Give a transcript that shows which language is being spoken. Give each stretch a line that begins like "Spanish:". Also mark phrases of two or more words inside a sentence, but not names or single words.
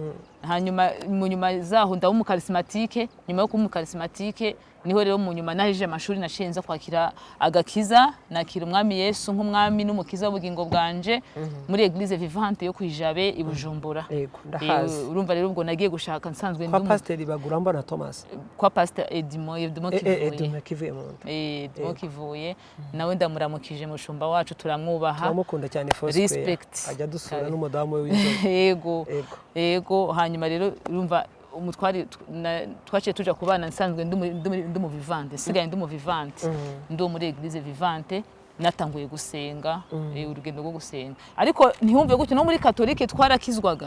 Rundi: Hanyuma mu nyuma zaho ndaho mu charismatique nyuma yo kumu charismatique niho rero mu nyuma nahije amashuri nashenza kwakira agakiza nakira umwami Yesu nk'umwami n'umukiza w'ubugingo bwanje muri Église Vivante yo kwijabe i Bujumbura. Yego ndahazi. Urumva rero ubwo nagiye gushaka nsanzwe ndi kwa pasteur Baguramba na Thomas. Kwa pasteur Edimo Kivuye. Edimo Kivuye nawe ndamuramukije mushumba wacu turamwubaha. Turamukunda cyane Fosque. Ajya dusura n'umudamu we w'inzobe. Yego hanyuma rero urumva umutwari twaciye tuja kubana nsanzwe ndi mu Vivante sigaye ndi mu Vivante ndi muri Église Vivante natanguye gusenga urugendo rwo gusenga ariko ntihumve gutyo no muri katolike twarakizwaga